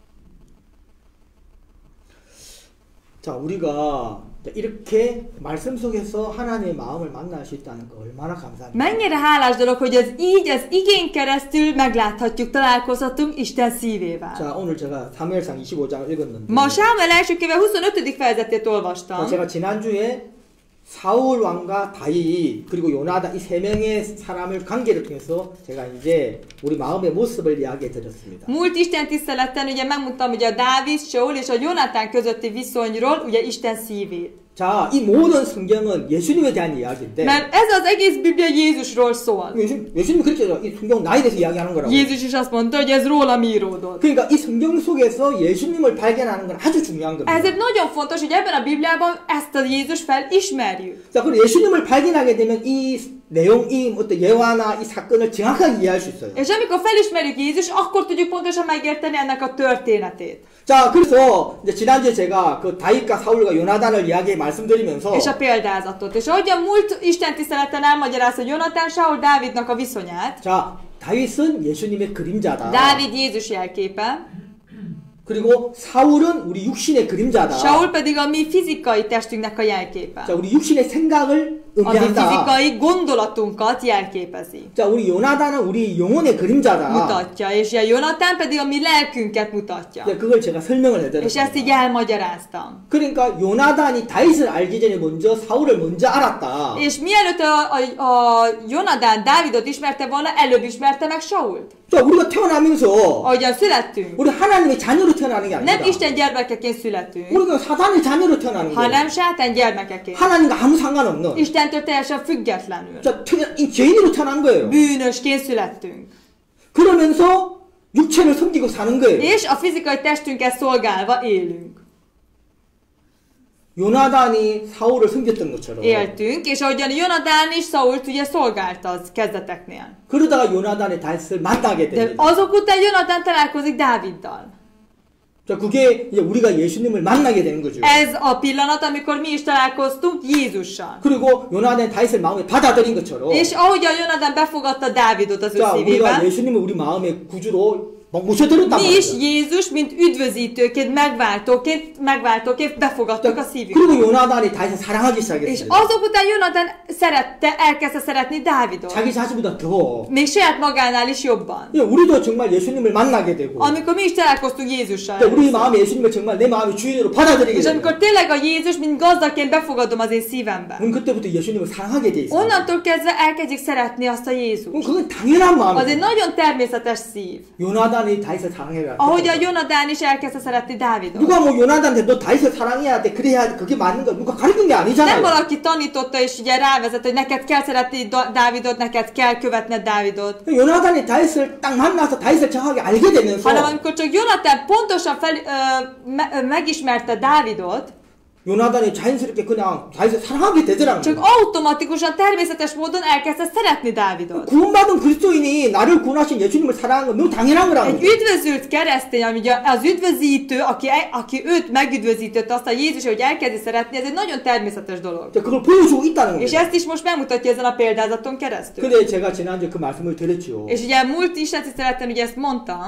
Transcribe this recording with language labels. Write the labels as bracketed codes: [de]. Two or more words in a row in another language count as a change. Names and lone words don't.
[ko] 자, 우리가 이렇게 말씀 속에서 하나님의 마음을 만날 수 있다는 거 얼마나 감사합니다. [hu] Mennyire hálás dolog, hogy ez így, az igén keresztül megláthatjuk, találkozhatunk Isten szívével. [ko] 자, 오늘 제가 사무엘상 25장을 읽었는데 [hu] Ma Sámuel első könyve 25. fejezetét [ko] 자, [hu] olvastam. [ko] 제가 지난주에 사울 왕과 다윗 그리고 요나단 이 세 명의 사람을 관계를 통해서 제가 이제 우리 마음의 모습을 이야기해 드렸습니다. [hu] Múlt Isten tiszteleten ugye megmondtam ugye a Dávid, Saul és a Jonatán közötti viszonyról, ugye Isten szívét. [ko] 자, 이 모든 성경은 예수님에 대한 이야기인데 [hu] Mert ez az egész Biblia Jézusról szól. [ko] 예수님이 그렇게 해서 이 성경 나에 대해서 이야기하는 거라고. [hu] Jézus is azt mondta, hogy ez rólam íródott. [ko] 그러니까 이 성경 속에서 예수님을 발견하는 건 아주 중요한 겁니다. [hu] Ezért nagyon fontos, hogy ebben a Bibliában ezt a Jézus felismerjük. [ko] 자, 그리고 예수님을 발견하게 되면 이 내용, 이 어떤 예화나 이 사건을 정확하게 이해할 수 있어요. [hu] És amikor felismerjük Jézus, akkor tudjuk pontosan megérteni ennek a történetét. [ko] 자, 그래서 이제 지난주에 제가 그 다윗과 사울과 요나단을 이야기 말씀드리면서 [hu] És a példázatot. És ahogyan múlt Isten tiszteleten elmagyarázta Jonatán, Saul, Dávidnak a viszonyát. [ko] 자, 다윗은 예수님의 그림자다. [hu] Dávid Jézus jelképe. [ko] 그리고 사울은 우리 육신의 그림자다. [hu] Saul pedig a mi fizikai testünknek a jelképe. [ko] 자, 우리 육신의 생각을 [hu] A mi [ko] 의미한다. [hu] fizikai gondolatunkat jelképezi. [ko] 자, 우리 요나단은 우리 영혼의 그림자다. [hu] Mutatja. És a Jonatán pedig a mi lelkünket mutatja. [ko] 자, 그걸 제가 설명을 [hu] És ezt [ko] 해드렸습니다. [hu] így elmagyaráztam. [ko] 그러니까 요나단이 다윗을 알기 전에 먼저 사울을 먼저 알았다. [hu] És mielőtt a Jonatán Dávidot ismerte volna, előbb ismerte meg Sault. [ko] 자, 우리가 태어나면서 [hu] Ahogyan születtünk. [ko] 우리 하나님의 자녀로 태어나는 게 아닙니다. [hu] Nem Isten gyermekeként születünk, [ko] 우리가 사단의 자녀로 태어나는 거예요. [hu] hanem sátán gyermekeként. [ko] 하나님과 아무 상관없는. [hu] Istentől teljesen függetlenül. [ko] 자, 이 죄인으로 태어난 거예요. [hu] Bűnösként születtünk. [ko] 그러면서 육체를 섬기고 사는 거예요. [hu] És a fizikai testünket szolgálva élünk. [ko] 요나단이 사울을 섬겼던 것처럼. [hu] Éltünk, és ahogyan Jonatán is Sault ugye szolgálta az kezdeteknél. [ko] 그러다가 요나단이 다윗을 만나게 [hu] De [ko] 됩니다. [hu] azok után Jonatán találkozik Dáviddal. [ko] 자, 그게 이제 우리가 예수님을 만나게 되는 거죠. [hu] Ez a pillanat, amikor mi is találkoztunk Jézussal. [ko] 그리고 요나단이 다윗을 마음에 받아들인 것처럼. [hu] És ahogyan Jonatán befogadta Dávidot az ő [ko] 자, 우리가 [hu] szívében, [ko] 예수님을 우리 마음의 구주로 막 모셔들었단 [hu] mi is [ko] 말이에요. [hu] Jézus, mint üdvözítőként, megváltóként befogadtuk a szívünkbe. [ko] 그리고 요나단이 다윗을 사랑하기 [hu] És [ko] 시작했습니다. [hu] azok után Jonatán elkezdte szeretni Dávidot. [ko] 자기 자신보다 더. [hu] Még saját magánál is jobban. [ko] 우리도 정말 예수님을 만나게 되고. [hu] Amikor mi is találkoztunk Jézussal. [ko] 우리 마음에 예수님을 정말 내 마음의 주인으로 받아들이게 [hu] És [ko] 되고. [hu] amikor tényleg a Jézus, mint gazdaként befogadom az én szívembe. [ko] 그럼 그때부터 예수님을 사랑하게 돼 있어요. [hu] Onnantól kezdve elkezdjük szeretni azt a [ko] 그럼 [hu] Jézust. [ko] 그건 당연한 [hu] Az egy [ko] 마음이에요. [hu] nagyon természetes szív. [ko] 요나단이 다윗을 사랑해야 [hu] Ahogy a Jonatán is elkezdte szeretni Dávidot. [ko] 누가 뭐 요나단한테 너 다윗을 사랑해야 돼 그래야 그게 맞는 거 누가 가르친 게 [hu] Nem [ko] 아니잖아요. [hu] valaki tanította és ugye rávezet, hogy neked kell szeretni Dávidot, neked kell követned Dávidot. [ko] 요나단이 다윗을 딱 만나서 다윗을 정확하게 알게 되면서 [hu] Hanem amikor csak Jonatán pontosan megismerte Dávidot, [ko] 요나단이 자연스럽게 그냥 다윗을 사랑하게 되더라고요. [hu] csak automatikusan, természetes módon elkezdte szeretni Dávidot. [ko] 구원받은 그리스도인이 나를 구원하신 예수님을 사랑하는 건 너무 당연한 거라고. [hu] Egy üdvözült keresztény, ami ugye az üdvözítő, aki őt megüdvözített, azt a Jézus, hogy elkezdi szeretni, ez egy nagyon természetes dolog. [ko] 그걸 보여주고 있다는 [hu] És [ko] 거예요. [hu] ezt is most megmutatja ezen a példázaton keresztül. [ko] 근데 제가 지난주에 그 말씀을 드렸죠. [hu] És ugye múlt Isten tiszteleten ugye ezt mondtam,